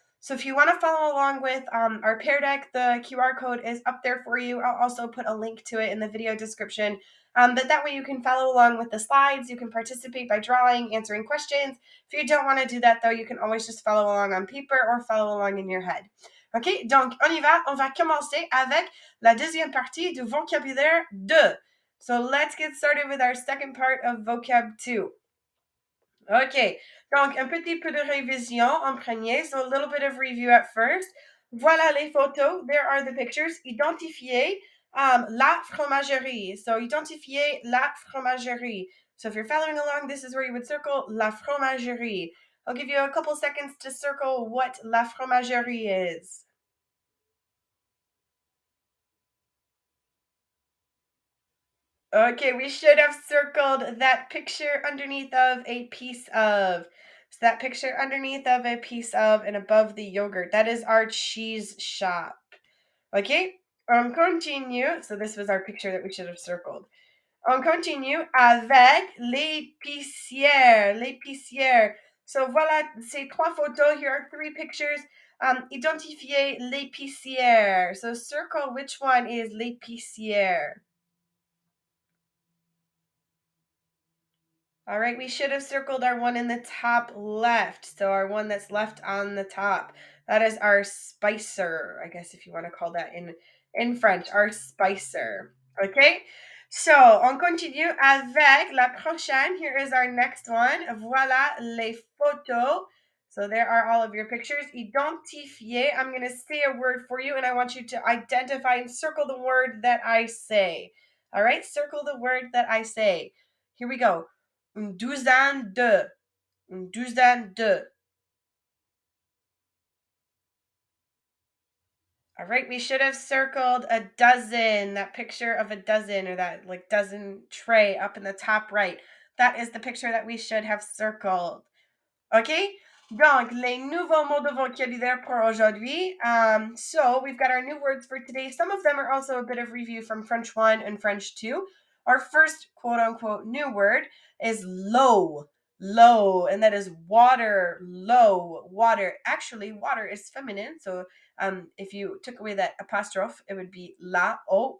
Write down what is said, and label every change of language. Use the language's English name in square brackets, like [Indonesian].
[English] So if you want to follow along with our Pear Deck, the QR code is up there for you. I'll also put a link to it in the video description. But that way you can follow along with the slides. You can participate by drawing, answering questions. If you don't want to do that, though, you can always just follow along on paper or follow along in your head. [French] OK, donc on y va. On va commencer avec la deuxième partie du vocabulaire 2. [English] So let's get started with our second part of vocab 2. [French] OK, donc un petit peu de révision en premier. [English] So a little bit of review at first. [French] Voilà les photos. [English] There are the pictures. [French] Identifier la fromagerie. So identifier la fromagerie. [English] So if you're following along, this is where you would circle la fromagerie. I'll give you a couple seconds to circle what la fromagerie is. Okay, we should have circled that picture underneath of a piece of. So that picture underneath of a piece of and above the yogurt. That is our cheese shop. Okay, continue. So this was our picture that we should have circled. [French] On continue avec l'épicière. L'épicière. So voilà, ces trois photos. [English] Here are three pictures. [French] Identifiez l'épicière. [English] So circle which one is l'épicière. All right, we should have circled our one in the top left. So our one that's left on the top. That is our spicer, I guess if you want to call that in French, our spicer. Okay? [French] So, on continue avec la prochaine. [English] Here is our next one. [French] Voilà les photos. [English] So there are all of your pictures. Identifier. I'm going to say a word for you and I want you to identify and circle the word that I say. All right? Circle the word that I say. Here we go. [French] Une douzaine de. Une douzaine de. [English] All right, we should have circled a dozen, that picture of a dozen or that like dozen tray up in the top right. That is the picture that we should have circled. Okay? [French] Donc, les nouveaux mots de vocabulaire pour aujourd'hui. [English] So, we've got our new words for today. Some of them are also a bit of review from French 1 and French 2. Our first quote-unquote new word is l'eau. L'eau, and that is water. L'eau, water. Actually, water is feminine, so if you took away that apostrophe, it would be la eau.